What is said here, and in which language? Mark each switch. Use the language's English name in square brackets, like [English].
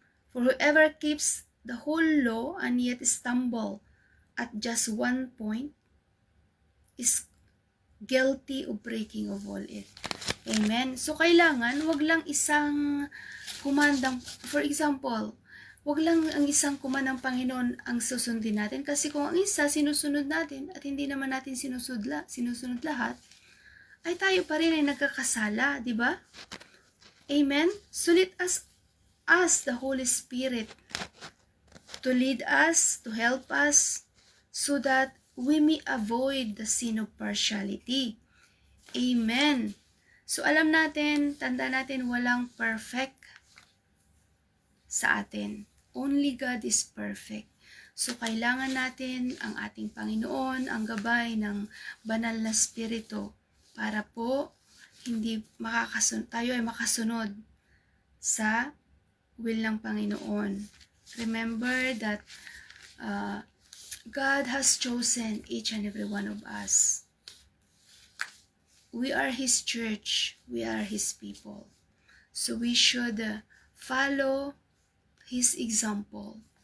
[English] For whoever keeps the whole law and yet stumble at just one point is guilty of breaking of all it. Amen. [Filipino] So, kailangan, wag lang isang kumandang, for example, wag lang ang isang kumandang Panginoon ang susundin natin. Kasi kung ang isa sinusunod natin at hindi naman natin sinusunod lahat, ay tayo pa rin ay nagkakasala, di ba? Amen? [English] So, let us ask the Holy Spirit to lead us, to help us, so that we may avoid the sin of partiality. [Filipino] Amen. So, alam natin, tanda natin, walang perfect sa atin. [English] Only God is perfect. [Filipino] So, kailangan natin ang ating Panginoon, ang gabay ng banal na Espiritu para po tayo ay makasunod sa will ng Panginoon. [English] Remember that God has chosen each and every one of us. We are His church. We are His people. So we should follow His example.